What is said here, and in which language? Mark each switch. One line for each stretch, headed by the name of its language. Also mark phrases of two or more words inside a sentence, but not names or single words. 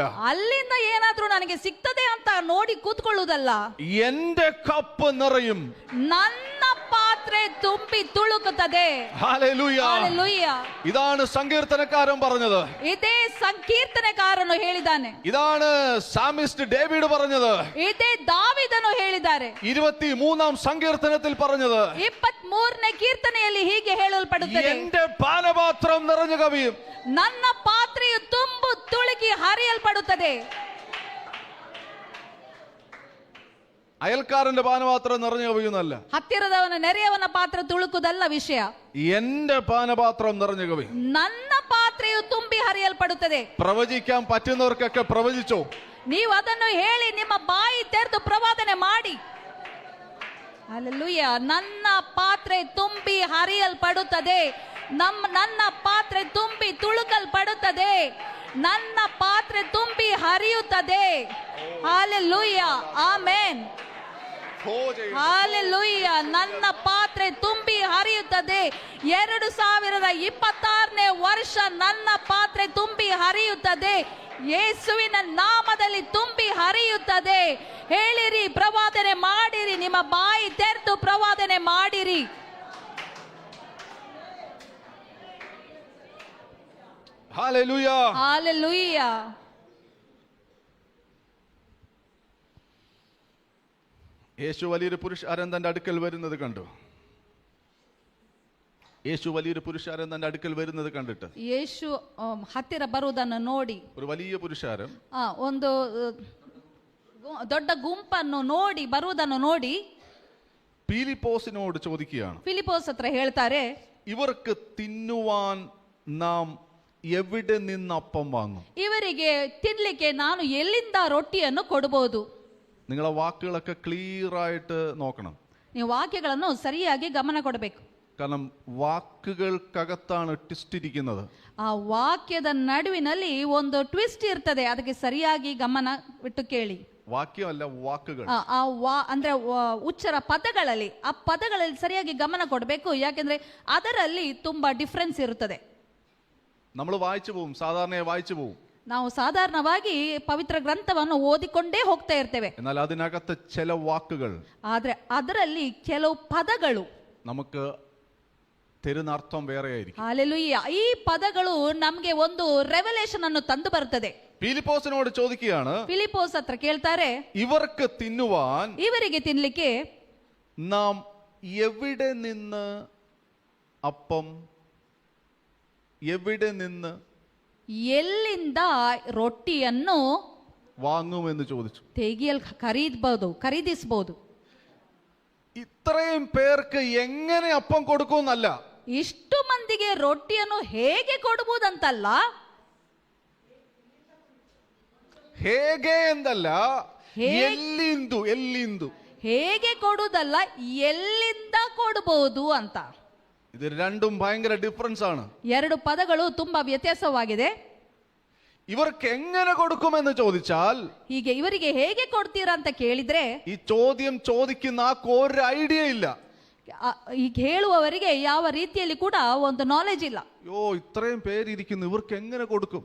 Kannada: ಅಲ್ಲಿಂದ ಏನಾದ್ರೂ ನನಗೆ ಸಿಗ್ತದೆ ಅಂತ ನೋಡಿ ಕೂತ್ಕೊಳ್ಳುವುದಲ್ಲ.
Malayalam: എന്റെ കപ്പ് നിറയും.
Kannada: ನನ್ನ ಪಾತ್ರೆ ತುಂಬಿ ತುಳುಕುತ್ತದೆ.
Malayalam: ഹല്ലേലൂയ.
Kannada: ಹಾಲೆಲೂಯಾ.
Malayalam: ഇതാണ് സങ്കീർത്തനക്കാരൻ പറഞ്ഞത്.
Kannada: ಇದೇ ಸಂಕೀರ್ತನೆಕಾರನು ಹೇಳಿದ್ದಾನೆ.
Malayalam: ഇതാണ് സാമിസ്റ്റ് ഡേവിഡ് പറഞ്ഞത്.
Kannada: ಇದೇ ದಾವಿದನು ಹೇಳಿದ್ದಾರೆ.
Malayalam: 23-ാം സങ്കീർത്തനത്തിൽ പറഞ്ഞത്.
Kannada: 23ನೇ ಕೀರ್ತನೆಯಲ್ಲಿ ಹೀಗೆ ಹೇಳಲ್ಪಡುತ್ತದೆ.
Malayalam: എന്റെ പാനപാത്രം നിറഞ്ഞു കവിയും.
Kannada: ನನ್ನ ಪಾತ್ರೆಯು ತುಂಬು ತುಳುಕಿ ಹರಿಯಲ್ಪಡುತ್ತದೆ.
Malayalam: അയൽക്കാരന്റെ പാനപാത്രം നിറഞ്ഞു കവിയുന്നല്ല.
Kannada: ಹತ್ತಿರದವನ ನೆರೆಯವನ ಪಾತ್ರ ತುಳುಕುದಲ್ಲ ವಿಷಯ.
Malayalam: എന്റെ പാനപാത്രം നിറഞ്ഞു കവിയും.
Kannada: ನನ್ನ ಪಾತ್ರೆಯು ತುಂಬಿ ಹರಿಯಲ್ಪಡುತ್ತದೆ.
Malayalam: പ്രവചിക്കാൻ പറ്റുന്നവർക്കൊക്കെ പ്രവചിച്ചോ.
Kannada: ನೀವು ಅದನ್ನು ಹೇಳಿ ನಿಮ್ಮ ಬಾಯಿ ತೆರೆದು ಪ್ರವಾದನೆ ಮಾಡಿ. ಹಲ್ಲೆಲೂಯಾ. ನನ್ನ ಪಾತ್ರೆ ತುಂಬಿ ಹರಿಯಲ್ಪಡುತ್ತದೆ. ನನ್ನ ಪಾತ್ರೆ ತುಂಬಿ ತುಳುಕಲ್ಪಡುತ್ತದೆ. ನನ್ನ ಪಾತ್ರೆ ತುಂಬಿ ಹರಿಯುತ್ತದೆ. ಹಲ್ಲೆಲೂಯಾ. ಆಮೆನ್. ಹಲ್ಲೆಲೂಯಾ. ನನ್ನ ಪಾತ್ರೆ ತುಂಬಿ ಹರಿಯುತ್ತದೆ. 2026ನೇ ವರ್ಷ ನನ್ನ ಪಾತ್ರೆ ತುಂಬಿ ಹರಿಯುತ್ತದೆ. ಯೇಸುವಿನ ನಾಮದಲ್ಲಿ ತುಂಬಿ ಹರಿಯುತ್ತದೆ. ಹೇಳಿರಿ, ಪ್ರವಾದನೆ ಮಾಡಿರಿ. ನಿಮ್ಮ ಬಾಯಿ ತೆರೆದು ಪ್ರವಾದನೆ ಮಾಡಿರಿ.
Malayalam: ഹല്ലേലൂയ. ഹല്ലേലൂയ. യേശു വലിയൊരു പുരുഷാരൻ തന്റെ അടുക്കൽ വരുന്നത് കണ്ടു. യേശു വലിയൊരു പുരുഷാരൻ തന്റെ അടുക്കൽ വരുന്നത് കണ്ടിട്ട്
Kannada: ಯೇಸು ಹತ್ತಿರ ಬರುವುದನ್ನು ನೋಡಿ,
Malayalam: ഒരു വലിയ പുരുഷാരൻ
Kannada: ಒಂದು ದೊಡ್ಡ ಗುಂಪನ್ನು ನೋಡಿ ಬರುವುದನ್ನು ನೋಡಿ
Malayalam: പീലിപ്പോസിനോട് ചോദിക്കുകയാണ്.
Kannada: ಫಿಲಿಪೋಸ್ ಹತ್ರ ಹೇಳ್ತಾರೆ,
Malayalam: ഇവർക്ക് തിന്നുവാൻ നാം എവിടെ നിന്ന് അപ്പം വാങ്ങും?
Kannada: ಇವರಿಗೆ ತಿನ್ಲಿಕ್ಕೆ ನಾನು ಎಲ್ಲಿಂದ ರೊಟ್ಟಿಯನ್ನು ಕೊಡಬಹುದು?
Malayalam: നിങ്ങളെ വാക്കുകളൊക്കെ ക്ലിയർ ആയിട്ട് നോക്കണം.
Kannada: ನೀವು ವಾಕ್ಯಗಳನ್ನು ಸರಿಯಾಗಿ ಗಮನ ಕೊಡಬೇಕು.
Malayalam: കാരണം വാക്കുകൾക്കകത്താണ് ട്വിസ്റ്റ് ഇരിക്കുന്നത്.
Kannada: ಆ ವಾಕ್ಯದ ನಡುವಿನಲ್ಲಿ ಒಂದು ಟ್ವಿಸ್ಟ್ ಇರ್ತದೆ. ಅದಕ್ಕೆ ಸರಿಯಾಗಿ ಗಮನ ಬಿಟ್ಟು ಕೇಳಿ.
Malayalam: വാക്യമല്ല, വാക്കുകൾ.
Kannada: ಅಂದ್ರೆ ಉಚ್ಚರ ಪದಗಳಲ್ಲಿ, ಆ ಪದಗಳಲ್ಲಿ ಸರಿಯಾಗಿ ಗಮನ ಕೊಡಬೇಕು. ಯಾಕೆಂದ್ರೆ ಅದರಲ್ಲಿ ತುಂಬಾ ಡಿಫ್ರೆನ್ಸ್ ಇರುತ್ತದೆ.
Malayalam: നമ്മൾ വായിച്ചു പോവും, സാധാരണയായി വായിച്ചു പോവും.
Kannada: ನಾವು ಸಾಧಾರಣವಾಗಿ ಪವಿತ್ರ ಗ್ರಂಥವನ್ನು ಓದಿಕೊಂಡೇ ಹೋಗ್ತಾ ಇರ್ತೇವೆ.
Malayalam: എന്നാൽ അതിനകത്ത് ചില വാക്കുകൾ,
Kannada: ಆದ್ರೆ ಅದರಲ್ಲಿ ಕೆಲವು ಪದಗಳು
Malayalam: നമുക്ക് തരുന്ന അർത്ഥം വേറെയായിരിക്കും.
Kannada: ಹಲ್ಲೆಲೂಯಾ. ಈ ಪದಗಳು ನಮಗೆ ಒಂದು ರೆವಲೇಷನ್ ಅನ್ನು ತಂದು ಬರುತ್ತದೆ.
Malayalam: പീലിപ്പോസിനോട് ചോദിക്കുകയാണ്,
Kannada: ಫಿಲಿಪೋಸ್ ಹತ್ರ ಕೇಳ್ತಾರೆ,
Malayalam: ഇവർക്ക് തിന്നുവാൻ
Kannada: ಇವರಿಗೆ ತಿನ್ಲಿಕ್ಕೆ
Malayalam: നാം എവിടെ നിന്ന് അപ്പം, എവിടെ നിന്ന്
Kannada: ಎಲ್ಲಿಂದ ರೊಟ್ಟಿಯನ್ನು
Malayalam: വാങ്ങുമെന്ന് ചോദിച്ചു.
Kannada: ಖರೀದಿಸಬಹುದು.
Malayalam: ഇത്രയും പേർക്ക് എങ്ങനെ അപ്പം കൊടുക്കുമെന്നല്ല,
Kannada: ಇಷ್ಟು ಮಂದಿಗೆ ರೊಟ್ಟಿಯನ್ನು ಹೇಗೆ ಕೊಡಬಹುದಂತಲ್ಲ, ಹೇಗೆ ಎಂದಲ್ಲ, ಎಲ್ಲಿಂದು ಎಲ್ಲಿಂದು ಹೇಗೆ ಕೊಡುವುದಲ್ಲ, ಎಲ್ಲಿಂದ ಕೊಡಬಹುದು ಅಂತ.
Malayalam: ഇത് രണ്ടും ഭയങ്കര ഡിഫറൻസ് ആണ്.
Kannada: ಎರಡು ಪದಗಳು ತುಂಬಾ ವ್ಯತ್ಯಾಸವಾಗಿದೆ.
Malayalam: ഇവർക്ക് എങ്ങനെ കൊടുക്കുമെന്ന് ചോദിച്ചാൽ
Kannada: ಹೀಗೆ ಇವರಿಗೆ ಹೇಗೆ ಕೊಡ್ತೀರಾ ಅಂತ ಕೇಳಿದ್ರೆ
Malayalam: ഈ ചോദ്യം ചോദിക്കുന്ന ആൾക്ക് ഒരു ഐഡിയ ഇല്ല.
Kannada: ಈಗ ಹೇಳುವವರಿಗೆ ಯಾವ ರೀತಿಯಲ್ಲಿ ಕೂಡ ಒಂದು ನಾಲೆಜ್ ಇಲ್ಲ.
Malayalam: യോ ഇത്രയും പേരിയ്ക്കുന്നു, ഇവർക്ക് എങ്ങനെ കൊടുക്കും?